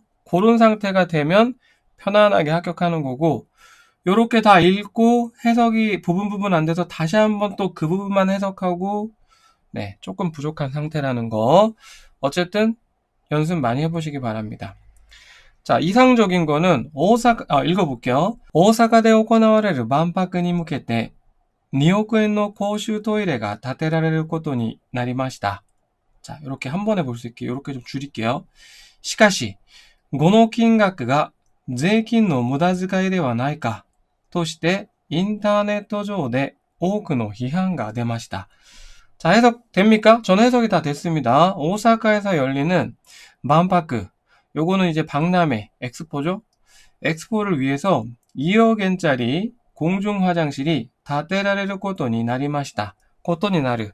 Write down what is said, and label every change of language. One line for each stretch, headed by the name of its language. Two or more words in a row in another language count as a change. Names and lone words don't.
Korean: 그런 상태가 되면 편안하게 합격하는 거고, 요렇게 다 읽고 해석이 부분 안 돼서 다시 한번 또 그 부분만 해석하고 네, 조금 부족한 상태라는 거. 어쨌든 연습 많이 해보시기 바랍니다. 자, 이상적인 거는 읽어볼게요.
Japanese: 大阪で行われる万博に向けて2億円の公衆トイレが建てられることになりました.
Korean: 자, 이렇게 한 번에 볼 수 있게 이렇게 좀 줄일게요.
Japanese: しかし、この金額が税金の無駄遣いではないかとしてインターネット上で多くの批判が出ました.
Korean: 자, 해석 됩니까? 저는 해석이 다 됐습니다. 오사카에서 열리는 만파크, 요거는 이제 박람회, 엑스포죠? 엑스포를 위해서 2억엔짜리 공중 화장실이
Japanese: 建てられることになりました. ことになる.